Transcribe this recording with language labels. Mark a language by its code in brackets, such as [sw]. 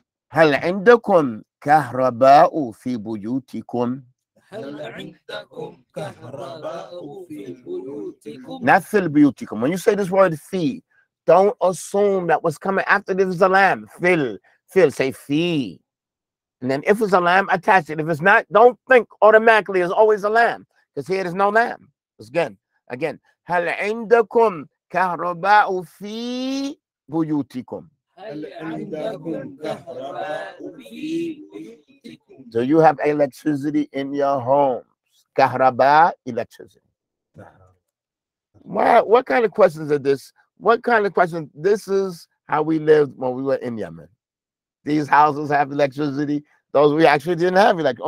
[ar] هل عندكم كهرباء في بيوتكم؟ هل عندكم كهرباء في بيوتكم؟ [en] Not [ar] في بيوتكم. [en] When you say this word في, don't assume that what's coming after this is a lamb. Fil, say fi. And then if it's a lamb, attach it. If it's not, don't think automatically it's always a lamb. Because here there's no lamb. Again. [ar] هل عندكم كهرباء في بيوتكم؟ هل عندكم كهرباء في بيوتكم؟ [en] Do you have electricity in your homes? Kahraba, electricity. What kind of questions are this? What kind of questions? This is how we lived when we were in Yemen. These houses have electricity. Those we actually didn't have electricity.